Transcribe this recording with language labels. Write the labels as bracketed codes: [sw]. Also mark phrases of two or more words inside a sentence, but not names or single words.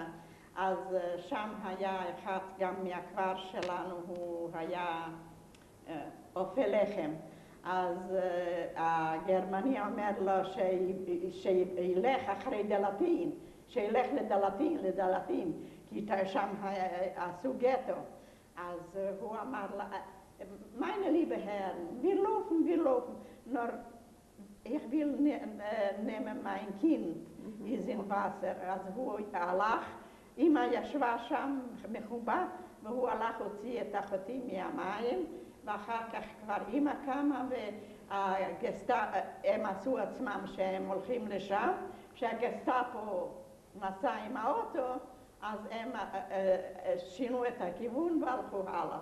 [he] אז שם היה אחד גם מהכפר שלנו, הוא היה אופה לחם. אז הגרמני אומר לו שילך אחרי דלתין, שילך לדלתין, כי שם עשו גטו. אז הוא אמר לה, [de] meine liebe Herren, wir laufen, nur ich will nehmen mein Kind, ist in Wasser. [he] אז הוא הלך, אמא ישבה שם מחובה, והוא הלך להוציא את אחותי מהמים, ואחר כך כבר אמא קמה והם עשו עצמם שהם הולכים לשם, כשהגסטאפו נסע עם האוטו, אז הם שינו את הכיוון והלכו הלאה.